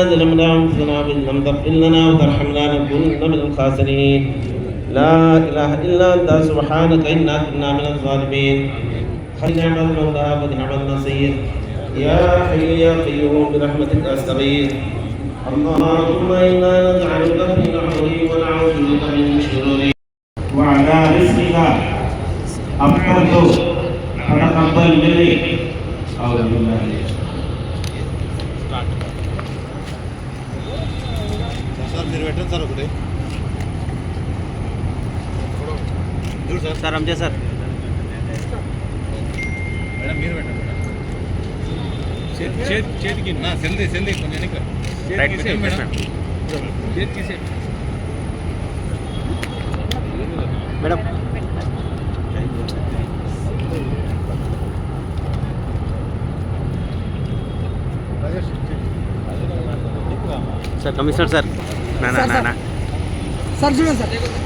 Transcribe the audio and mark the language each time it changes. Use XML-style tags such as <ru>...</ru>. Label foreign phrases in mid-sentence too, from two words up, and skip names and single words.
<ar>ظلمنا أنفسنا وإن لم تغفر لنا وترحمنا لنكونن من الخاسرين لا إله إلا أنت سبحانك إنا كنا من الظالمين نعم المولى ونعم النصير يا حي يا قيوم برحمتك أستغيث اللهم إنا نجعلك في نحره ونعوذ بك من شروره وعلى رزقك أفطرت فتقبل مني أعوذ بالله</ar> <te>సార్ అంతే సార్ చేతికి సెల్ది కొంచెం మేడం సార్ కమిషనర్ సార్ నా సార్ చూడండి సార్</te>